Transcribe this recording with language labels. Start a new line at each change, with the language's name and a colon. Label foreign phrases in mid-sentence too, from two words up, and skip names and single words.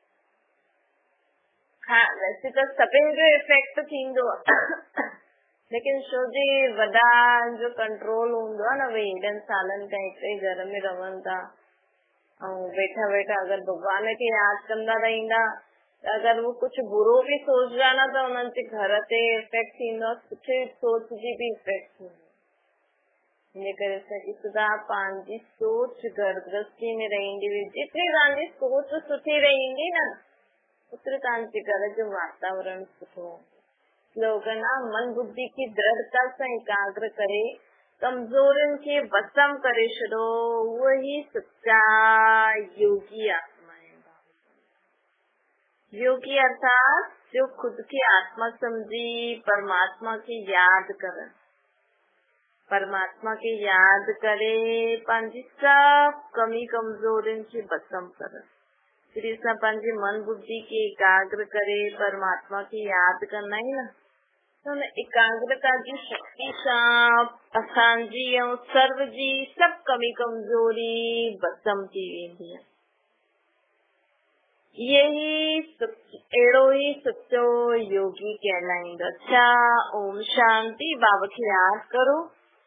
Sindhi: हा वैसे त सभिनि जो इफेक्ट थींदो आहे, लेकिन छो जे वॾा जो कंट्रोल हूंदो आहे न, भई हेॾनि सालनि खां हिक ई घर में रहनि था ऐं वेठा वेठा अगरि भॻवान खे यादि कंदा रहंदा, अगरि वो कुझु बुरो बि सोचदा न त उन्हनि जे घर ते इफेक्ट थींदो आहे, सुठी सोच जी बि इफेक्ट थींदो। इन करे असांखे सदा पंहिंजी सोच घर गृहस्थी में रहंदी हुई, जेतिरी तव्हांजी सोच सुठी रहंदी न ओतिरो तव्हांजे घर जो वातावरण सुठो। स्लोगन आहे मन बुद्धि की दृढ़ता सां एकाग्र करे कमजोरियुनि खे भस्म करे छॾो, उहो ई सच्चा योगी आत्मा है। योगी अर्थात जो खुद की आत्मा समझी परमात्मा की याद कर, परमात्मा के याद करे पंहिंजी सब कमी कमजोरियुनि खे भस्म कर। फिर असां पंहिंजे मन बुद्धि खे एकाग्र करे परमात्मा की याद कंदा आहियूं न, त हुन एकाग्रता जी शक्ति सां असांजी ऐं सर्व जी सब कमी कमजोरी भस्म थी वेंदी आहे। अहिड़ो ई सच्चो योगी कहलाईंदो। अच्छा, ओम शांति। बाबा खे यादि करो।